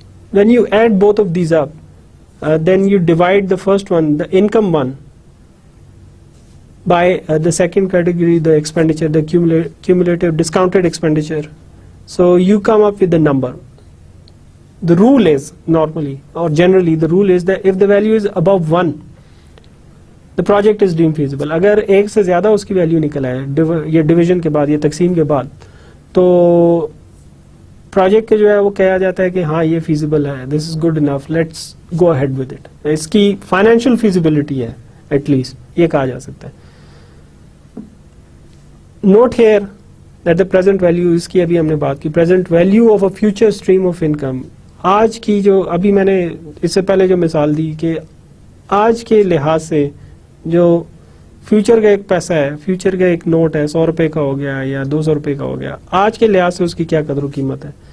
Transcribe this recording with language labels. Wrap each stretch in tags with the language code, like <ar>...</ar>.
<en>When you add both of these up, then you divide the first one, the income one, by the second category, the expenditure, the cumulative discounted expenditure. So you come up with the number. The rule is normally or generally the rule is that if the value is above 1, the project is deemed feasible.</en> <ur>اگر ایک سے زیادہ اس کی value نکل آئے یہ division کے بعد یا تقسیم کے بعد, تو پروجیکٹ کے جو ہے وہ کہا جاتا ہے کہ ہاں یہ فیزیبل ہے,</ur> <en>This is good enough, let's go ahead with it.</en> <ur>اس کی فائنینشیل فیزیبلٹی ہے</ur> <en>at least,</en> <ur>یہ کہا جا سکتا ہے.</ur> <en>note here that the present value,</en> <ur>اس کی ابھی ہم نے بات کی,</ur> <en>present value of a future stream of income.</en> <ur>آج کی جو ابھی میں نے اس سے پہلے جو مثال دی کہ آج کے لحاظ سے جو فیوچر کا ایک پیسہ ہے, فیوچر کا ایک نوٹ ہے 100 روپے کا ہو گیا یا 200 روپے کا ہو گیا, آج کے لحاظ سے اس کی کیا قدر و قیمت ہے.</ur>